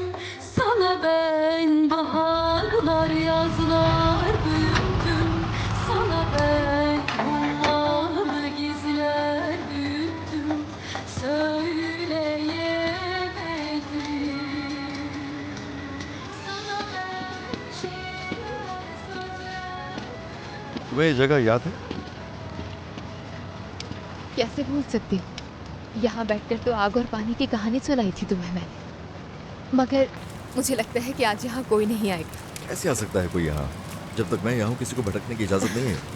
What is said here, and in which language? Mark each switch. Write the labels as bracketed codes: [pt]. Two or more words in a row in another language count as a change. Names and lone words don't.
[tr] Sana ben baharlar, yazlar büyüttüm. Sana ben hummalı gizler büyüttüm. Söyleyemedim. Sana ben şiirler, sözler. [hi] तुम्हें ये जगह याद है? कैसे भूल सकती हूँ? यहाँ बैठकर तो आग और पानी की कहानी सुनाई थी तुम्हें मैंने, मगर मुझे लगता है कि आज यहाँ कोई नहीं आएगा। कैसे आ सकता है कोई यहाँ? जब तक मैं यहाँ हूँ किसी को भटकने की इजाजत नहीं है।